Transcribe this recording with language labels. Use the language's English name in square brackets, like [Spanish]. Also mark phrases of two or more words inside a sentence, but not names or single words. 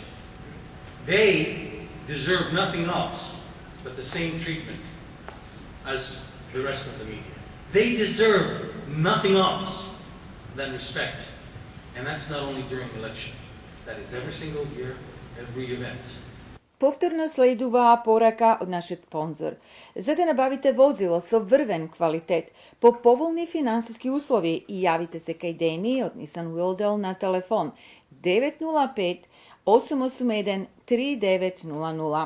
[English] They deserve nothing else but the same treatment as the rest of the media. They deserve nothing else than respect. And that's not only during election. That is every single year, every event. [Macedonian] Повторно следува порака од нашиот спонзор. За да набавите возило со врвен квалитет по поволни финансиски услови, јавите се кај Дени од Nissan Wildel на телефон 905-881-3900.